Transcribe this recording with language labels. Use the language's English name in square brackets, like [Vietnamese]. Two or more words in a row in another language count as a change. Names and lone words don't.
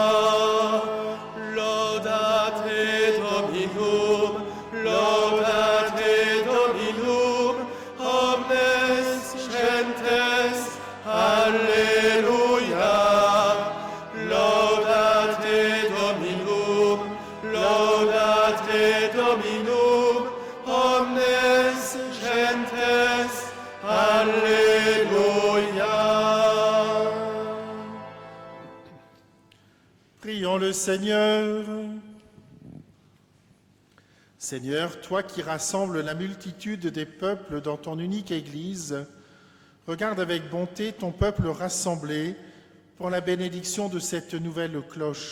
[Latin] Laudate Dominum, laudate Dominum, omnes gentes, Alleluia. Laudate Dominum, laudate Dominum, omnes gentes, Alleluia. [French] Prions le Seigneur. Seigneur, toi qui rassembles la multitude des peuples dans ton unique Église, regarde avec bonté ton peuple rassemblé pour la bénédiction de cette nouvelle cloche.